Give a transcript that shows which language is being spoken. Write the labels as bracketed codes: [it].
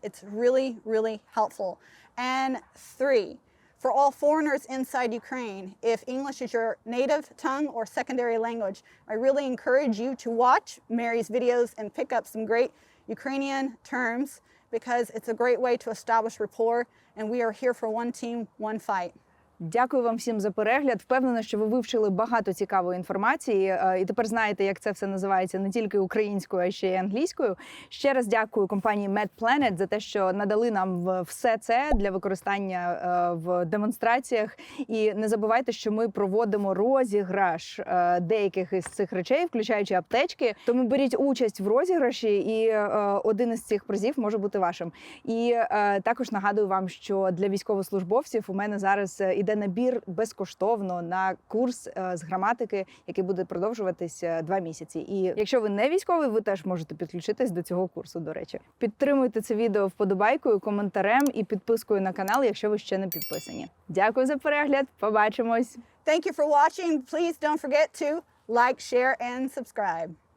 [en] It's really, really helpful. And 3, for all foreigners inside Ukraine, if English is your native tongue or secondary language, I really encourage you to watch Mary's videos and pick up some great Ukrainian terms, because it's a great way to establish rapport, and we are here for one team, one fight. [uk] Дякую вам всім за перегляд. Впевнена, що ви вивчили багато цікавої інформації і тепер знаєте, як це все називається не тільки українською, а ще й англійською. Ще раз дякую компанії MedPlanet за те, що надали нам все це для використання в демонстраціях. І не забувайте, що ми проводимо розіграш деяких із цих речей, включаючи аптечки. Тому беріть участь в розіграші, і один із цих призів може бути вашим. І також нагадую вам, що для військовослужбовців у мене зараз іде набір безкоштовно на курс з граматики, який буде продовжуватись 2 місяці. І якщо ви не військовий, ви теж можете підключитись до цього курсу, до речі. Підтримуйте це відео вподобайкою, коментарем і підпискою на канал, якщо ви ще не підписані. Дякую за перегляд, побачимось! [en] Thank you for watching. Please don't forget to like, share, and subscribe.